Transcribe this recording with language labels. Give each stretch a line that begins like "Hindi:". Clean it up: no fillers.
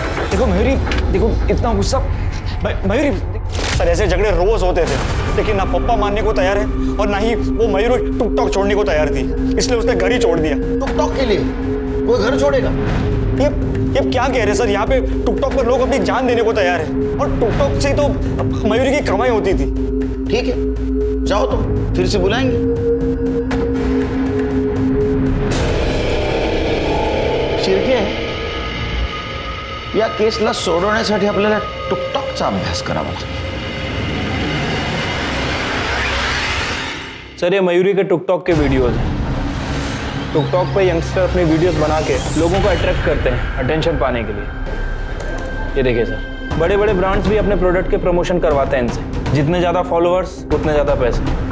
Hindi: देखो मयूरी, देखो इतना गुस्सा, मयूरी सर ऐसे झगड़े रोज होते थे, लेकिन ना पप्पा मानने को तैयार है और ना ही वो मयूरी टुकटॉक छोड़ने को तैयार थी, इसलिए उसने घर ही छोड़ दिया। टुकटॉक के लिए कोई घर छोड़ेगा? ये क्या कह रहे हैं सर, यहाँ पे टुकटॉक पर लोग अपनी जान देने को तैयार है और टुकटॉक से तो मयूरी की कमाई होती थी। ठीक है, जाओ तो फिर से बुलाएंगे।
Marathi: शिर्के या केसला सोडवण्यासाठी आपल्याला टुकटॉकचा अभ्यास करावा लागेल।
Hindi: सर ये मयूरी के टिकटॉक के वीडियोस हैं। टिकटॉक पे यंगस्टर अपनी वीडियोस बना के लोगों को अट्रैक्ट करते हैं अटेंशन पाने के लिए। ये देखिए सर, बड़े बड़े ब्रांड्स भी अपने प्रोडक्ट के प्रमोशन करवाते हैं इनसे। जितने ज़्यादा फॉलोअर्स उतने ज़्यादा पैसे।